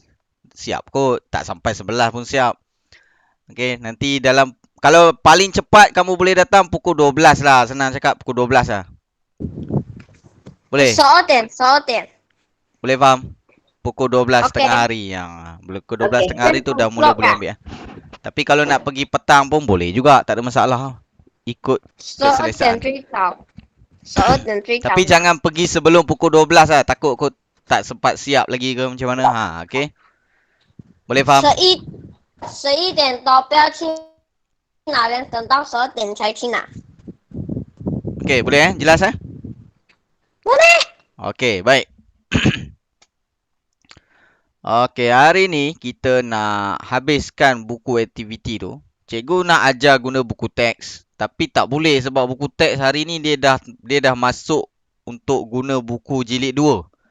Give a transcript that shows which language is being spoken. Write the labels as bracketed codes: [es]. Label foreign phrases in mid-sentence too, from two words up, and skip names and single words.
[ms] Siap kot, tak sampai 11 pun siap. Okay, nanti dalam, kalau paling cepat kamu boleh datang pukul 12 lah. Senang cakap pukul 12 lah. Boleh? [zh] 12点。 [ms] Boleh faham? Pukul 12 Okey. tengah hari. Pukul 12 Okey. tengah hari tu dah mula boleh ambil. Tapi kalau nak pergi petang pun boleh juga. Tak ada masalah. Ikut [zh] 12 点最早。12点最早。 [ms] Tapi jangan pergi sebelum pukul 12 lah. Takut kau tak sempat siap lagi ke macam mana. Okay? Boleh faham? [zh] 11 点多不要去那边，等到12点才去拿。 [ms] Okay, boleh Jelas Boleh. Okay, baik. Okay, hari ni kita nak habiskan buku aktiviti tu. Cikgu nak ajar guna buku teks. Tapi tak boleh sebab buku teks hari ni dia dah masuk untuk guna buku jilid 2.